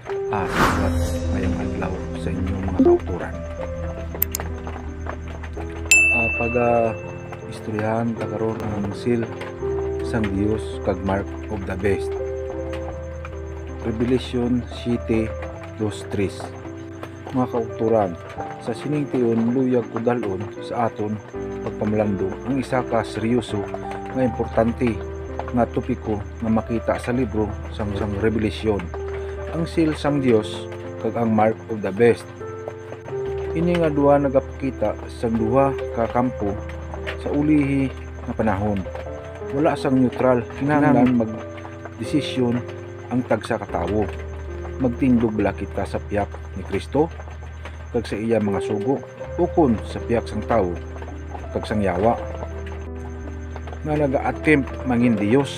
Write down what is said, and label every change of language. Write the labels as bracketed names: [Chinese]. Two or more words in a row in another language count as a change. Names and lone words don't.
[Hiligaynon] Salamat ngayong adlaw sa inyong mga kauturan. Pag istoryahan karon ang seal sang Dios kag [English] mark of the beast. [Hiligaynon] Revelation 7:2-3. Mga kauturan, sa sining tiyon luyag ko dalon sa aton pagpamalandong ang isa ka seryoso nga importante nga topiko nga makita sa libro sang Revelation. Ang seal sang Dios kag ang [English] mark of the beast. [Hiligaynon] Ini nga duha nagapakita sa duha ka kampo sa ulihi nga panahon. Wala sang neutral, kinahanglan mag-desisyon ang tagsa ka tawo. Magtindog bala kita sa piyak ni Kristo kag sa iya mga sugo, ukon sa piyak sang tawo kag sang yawa nga naga-attempt mangin Dios.